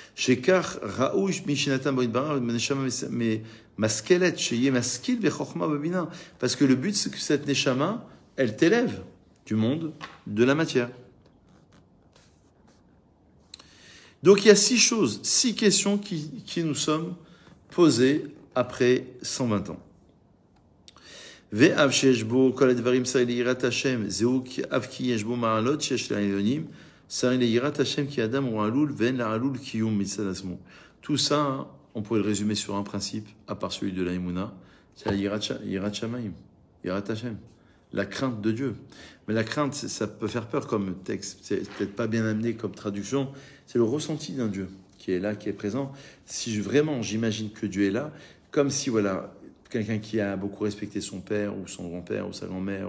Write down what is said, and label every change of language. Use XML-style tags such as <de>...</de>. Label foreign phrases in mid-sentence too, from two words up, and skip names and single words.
<fr>Parce que le but, c'est que cette neshama, elle t'élève du monde de la matière. Donc il y a 6 choses, 6 questions qui nous sommes posées après 120 ans.</fr> <he>ואף שיש בו כל הדברים צריך ליראת השם, זהו אף כי יש בו מעלות שיש לעליונים, צריך ליראת השם כי אדם הוא עלול ואין לעלול קיום מצד עצמו.</he> <fr>Tout ça, on pourrait le résumer sur un principe, à part celui de l'Aïmouna, c'est la</fr> <he>יראת שמים, יראת השם,</he> <fr>la crainte de Dieu. Mais la crainte, ça peut faire peur comme texte, c'est peut-être pas bien amené comme traduction, c'est le ressenti d'un Dieu qui est là, qui est présent. Si vraiment j'imagine que Dieu est là, comme si voilà, quelqu'un qui a beaucoup respecté son père ou son grand-père ou sa grand-mère.</fr>